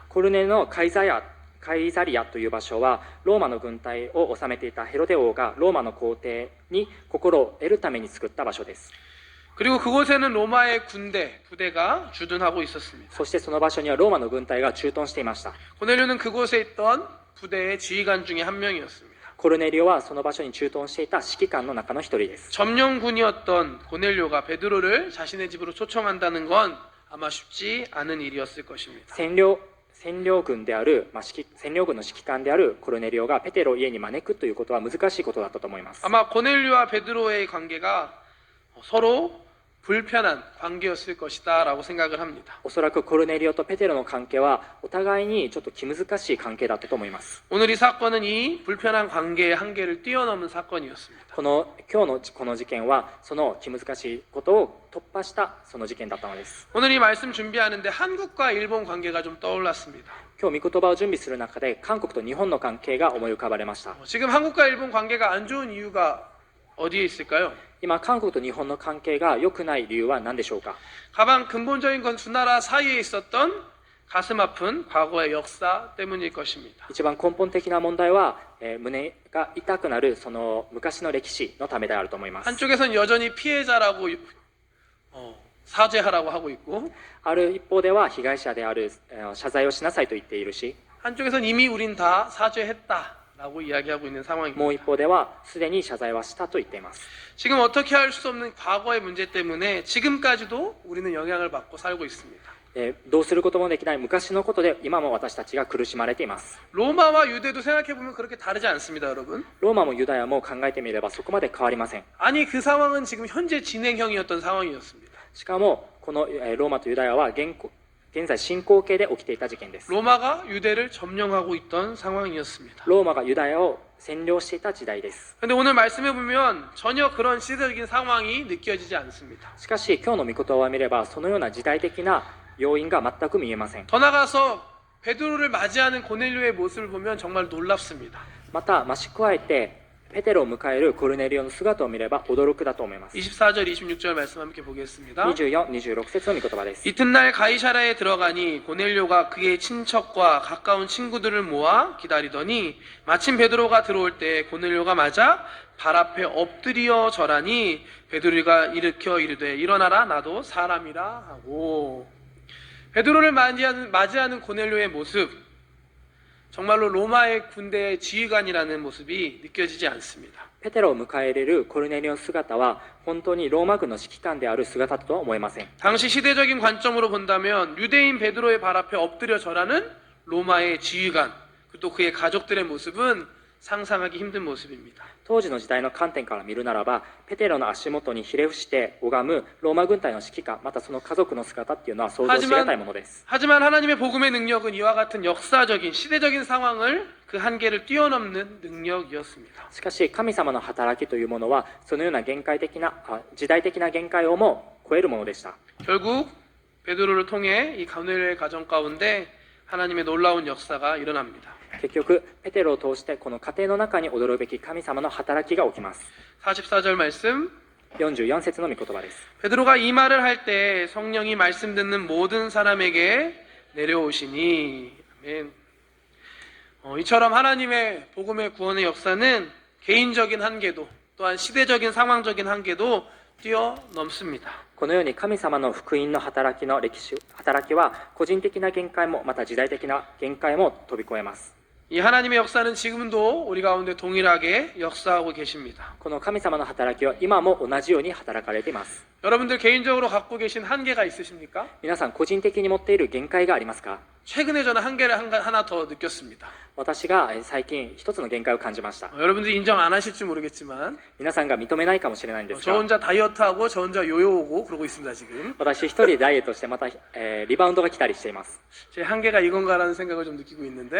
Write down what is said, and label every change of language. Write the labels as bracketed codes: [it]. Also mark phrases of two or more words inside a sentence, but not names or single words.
[ja] コルネリオのカイザリアという場所はローマの軍隊を治めていたヘロデ王がローマの皇帝に心を得るために作った場所です。 [ko] 그리고 그곳에는 로마의 부대가 주둔하고 있었습니다. [ja] そしてその場所にはローマの軍隊が駐屯していました。 [ko] 고넬료는 그곳에 있던 부대의 지휘관 중에 한 명이었습니다. [ja] コルネリオはその場所に駐屯していた指揮官の中の一人です。 [ko] 점령군이었던 고넬료가 베드로를 자신의 집으로 초청한다는 건 아마 쉽지 않은 일이었을 것입니다. [ja] 占領軍の指揮官であるコルネリオがペテロを家に招くということは難しいことだったと思います。 [ko] 아마 고넬료와 베드로의 관계가 서로 불편한 관계였을 것이다 라고 생각을 합니다. [ja] おそらくコルネリオとペテロの関係はお互いにちょっと気難しい関係だったと思います。 [ko] 오늘 이 사건은 이 불편한 관계의 한계를 뛰어넘은 사건이었습니다. [ja] 今日のこの事件はその気難しいことを突破したその事件だったのです。 [ko] 오늘 이 말씀 준비하는데 한국과 일본 관계가 좀 떠올랐습니다. [ja] 今日御言葉を準備する中で韓国と日本の関係が思い浮かばれました。 [ko] 지금 한국과 일본 관계가 안 좋은 이유가 어디에 있을까요? [ja] 今韓国と日本の関係が良くない理由は何でしょうか。 [ko] 가장 근본적인 건 두 나라 사이에 있었던 가슴 아픈 과거의 역사 때문일 것입니다. [ja] 一番根本的な問題は、胸が痛くなるその昔の歴史のためであると思います。 [ko] 한쪽에선 여전히 피해자라고 사죄하라고 하고 있고 [ja] ある一方では被害者である謝罪をしなさいと言っているし、 [ko] 한쪽에선 이미 우린 다 사죄했다 라고 이야기하고 있는 [ja] もう [ko] 상황입니다. [ja] 一方ではすでに謝罪はしたと言っています。 [ko] 지금 어떻게 할 수 없는 과거의 문제 때문에 지금까지도 우리는 영향을 받고 살고 있습니다. [ja] どうすることもできない昔のことで今も私たちが苦しまれています。 [ko] 로마와 유대도 생각해보면 그렇게 다르지 않습니다, 여러분. [ja] ローマもユダヤも考えてみればそこまで変わりません。 [ko] 아니, 그 상황은 지금 현재 진행형이었던 상황이었습니다. [ja] しかもこのローマとユダヤは現在進行形で起きていた事件です。 [ko] 로마가 유대를 점령하고 있던 상황이었습니다. [ja] ローマがユダヤを占領していた時代です。 [ko] 근데 오늘 말씀해 보면 전혀 그런 시대적인 상황이 느껴지지 않습니다. [ja] しかし今日の御言葉を見ればそのような時代的な要因が全く見えません。 [ko] 더 나가서 베드로를 맞이하는 고넬료의 모습을 보면 정말 놀랍습니다. [ja] また増し加えてペテロを迎えるコルネリオの姿を見れば驚くだと思います。 [ko] 24절, 26절 말씀 함께 보겠습니다. [ja] 24、26 節の御言葉です。 [ko] 이튿날 가이사라에 들어가니 고넬료가 그의 친척과 가까운 친구들을 모아 기다리더니 마침 베드로가 들어올 때 고넬료가 맞아 발 앞에 엎드려 절하니 베드로가 일으켜 이르되 일어나라 나도 사람이라 하고. 베드로를 맞이하는 고넬료의 모습, 정말로 로마의 군대의 지휘관이라는 모습이 느껴지지 않습니다. [ja] ペテロを迎え入れるコルネリオの姿は本当にローマ軍の指揮官である姿だとは思えません。 [ko] 당시 시대적인 관점으로 본다면 유대인 베드로의 발 앞에 엎드려 절하는 로마의 지휘관, 또 그의 가족들의 모습은 상상하기 힘든 모습입니다. [ja] 当時の時代の観点から見るならばペテロの足元にひれ伏して拝むローマ軍隊の指揮官またその家族の姿っていうのは想像しがたいものです。 [ko] 하지만 하나님의 복음의 능력은 이와 같은 역사적인 시대적인 상황을 그 한계를 뛰어넘는 능력이었습니다. [ja] しかし神様の働きというものはそのような時代的な限界をも超えるものでした。 [ko] 결국 베드로를 통해 이 고넬료의 가정 가운데 하나님의 놀라운 역사가 일어납니다. [ja] 結局ペテロを通してこの家庭の中に驚くべき神様の働きが起きます。 [ko] 44절 말씀. [ja] 44 節の御言葉です。 [ko] 베드로가 이 말을 할 때 성령이 말씀 듣는 모든 사람에게 내려오시니. 아멘. 이처럼 하나님의 복음의 구원의 역사는 개인적인 한계도 또한 시대적인 상황적인 한계도 뛰어넘습니다. [ja] このように神様の福音の働きは個人的な限界もまた時代的な限界も飛び越えます。 [ko] 이 하나님의 역사는 지금도 우리 가운데 동일하게 역사하고 계십니다. [ja] この神様の働きは今も同じように働かれています。 [ko] 여러분들 개인적으로 갖고 계신 한계가 있으십니까? [ja] 皆さん個人的に持っている限界がありますか？ [ko] 최근에 저는 한계를 하나 더 느꼈습니다. [ja] 私が最近一つの限界を感じました。 [ko] 여러분들이 인정 안 하실지 모르겠지만 [ja] 皆さんが認めないかもしれないんです [ko] 저 [ja] が [ko] 혼자 다이어트하고 저 혼자 요요오고 그러고 있습니다 지금. [ja] 私一人でダイエットしてまた、リバウンドが来たりしています。 [ko] 제 한계가 이건가라는 생각을 좀 느끼고 있는데